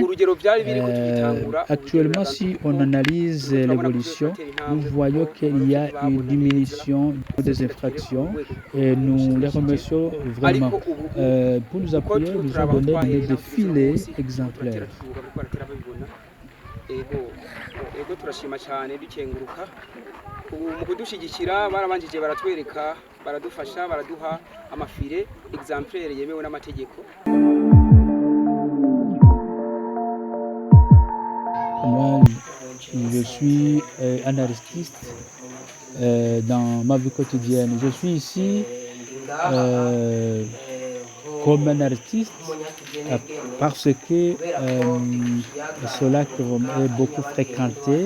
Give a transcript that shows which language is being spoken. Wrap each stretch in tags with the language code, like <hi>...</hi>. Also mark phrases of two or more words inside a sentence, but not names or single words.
<fr>Actuellement, si on analyse l'évolution, nous voyons qu'il y a une diminution des infractions et nous les remercions vraiment. Pour nous appuyer, nous avons donné des filets exemplaires.</fr> <rn>Ego turashima cyane dukenguruka mu kudushyigikira barabanjije baratwereka baradufasha baraduha amafire exemplaire yemewe n'amategeko.</rn> <fr>Moi je suis un artiste dans ma vie quotidienne. Je suis ici comme un artiste parce que ce lac est beaucoup fréquenté.</fr>